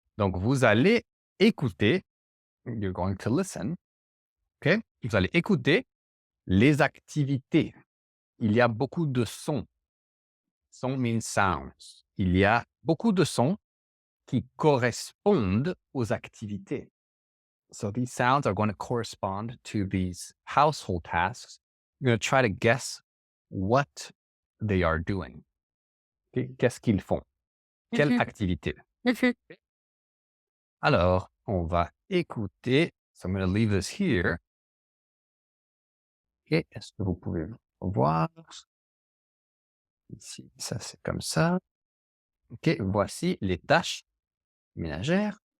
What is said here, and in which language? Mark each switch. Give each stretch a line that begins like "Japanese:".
French: Donc, vous allez écouter.
English: You're going to listen.
French: OK? Vous allez écouter les activités. Il y a beaucoup de sons.
English: Song means sounds.
French: Il y a beaucoup de sons qui correspondent aux activités.
English: So these sounds are going to correspond to these household tasks. You're going to try to guess what they are doing.
French: Okay? Qu'est-ce qu'ils font? Quelle activité? Alors, on va écouter.
English: So I'm going to leave this here.
French: OK, est-ce que vous pouvez voir? Ici, ça c'est comme ça. OK, voici les tâches ménagères.